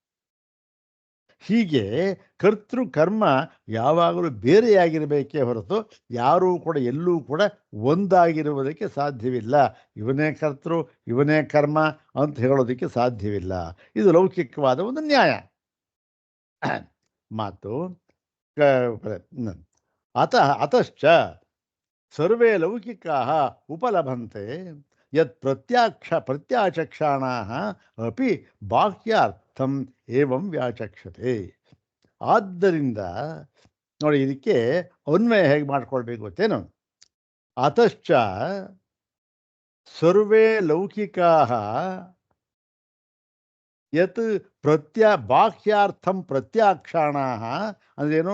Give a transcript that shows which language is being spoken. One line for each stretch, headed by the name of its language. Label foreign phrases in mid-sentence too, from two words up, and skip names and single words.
Kannada: ಹೀಗೆ ಕರ್ತೃ ಕರ್ಮ ಯಾವಾಗಲೂ ಬೇರೆಯಾಗಿರಬೇಕೇ ಹೊರತು ಯಾರೂ ಕೂಡ ಎಲ್ಲೂ ಕೂಡ ಒಂದಾಗಿರುವುದಕ್ಕೆ ಸಾಧ್ಯವಿಲ್ಲ. ಇವನೇ ಕರ್ತೃ ಇವನೇ ಕರ್ಮ ಅಂತ ಹೇಳೋದಕ್ಕೆ ಸಾಧ್ಯವಿಲ್ಲ. ಇದು ಲೌಕಿಕವಾದ ಒಂದು ನ್ಯಾಯ ಮಾತು.
Sanskrit: ಅತಶ್ಚ ಸರ್ವೇ ಲೌಕಿಕಾಃ ಉಪಲಭಂತೆ ಯತ್ ಪ್ರತ್ಯಾಚಕ್ಷಾಣಾಃ ಅಪಿ ಬಾಹ್ಯಾರ್ಥಂ ಏವಂ ವ್ಯಾಚಕ್ಷತೆ.
Kannada: ಆದ್ದರಿಂದ ನೋಡಿ, ಇದಕ್ಕೆ ಅನ್ವಯ ಹೇಗೆ ಮಾಡ್ಕೊಳ್ಬೇಕು ಗೊತ್ತೇನು?
Sanskrit: ಅತಶ್ಚ ಸರ್ವೇ ಲೌಕಿಕಾಃ ಯತ್ ಬಾಹ್ಯಾರ್ಥಂ ಪ್ರತ್ಯಾಕ್ಷಾಣಾಃ ಅಂದ್ರೇನು?